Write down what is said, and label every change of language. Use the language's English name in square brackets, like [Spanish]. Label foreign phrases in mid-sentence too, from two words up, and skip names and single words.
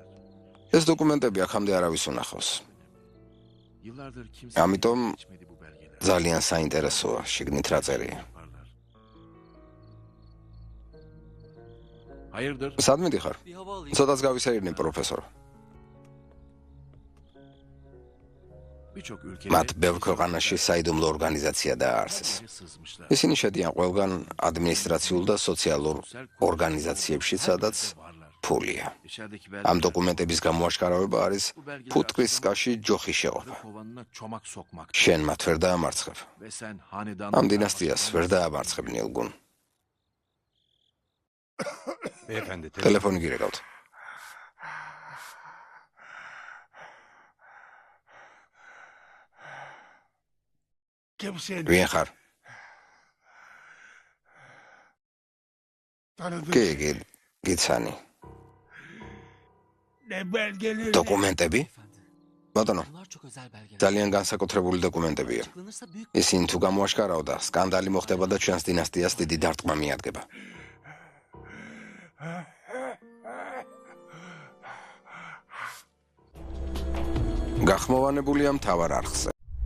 [Georgian] ეს დოკუმენტები აქამდე არავის უნახავს. [Turkish] Yıllardır kimse [Georgian] ამიტომ [Turkish] geçmedi bu belgeler. [Georgian] ძალიან საინტერესოა შიგნით რა წერია. [Turkish] Yaparlar. Hayırdır? [Georgian] სად მიდიხარ? ცოტაც გავისაირნე პროფესორო. [Turkish] Birçok [Georgian] მათ [Turkish] ülkede [Georgian] ბევრ ქვეყანაში საიდუმლო ორგანიზაცია დააარსეს. [Turkish] sızmışlar. [Georgian] ისინი შედიან ყველგან ადმინისტრაციულ და სოციალურ ორგანიზაციებში, სადაც ფულია. [Turkish] İçerideki [Georgian] ამ დოკუმენტების გამოაშკარავება არის ფუტკრის სკაში ჯოხის შეყოფა. [Turkish] kovanına çomak sokmak. [Georgian] შენ მათ ვერ დაამარცხებ. [Turkish] Ve sen hanedan [Georgian] ამ დინასტიას ვერ დაამარცხებ ნილგუნ. [Turkish] ბეფენდე [Georgian] ტელეფონი გირეკავთ. [Turkish] Kimsen [Georgian] ვინ ხარ? [Turkish] tanıdık [Georgian] კი, გიცანი. [Turkish] ne belgeleri [Georgian] დოკუმენტები? ბატონო, ძალიან განსაკუთრებული დოკუმენტებია. ისინი თუ გამოაშკარავდა, სკანდალი მოხდება და ჩვენს დინასტიას დიდი დარტყმა მიადგება. გახმოვანებულია მთავარ არხზე.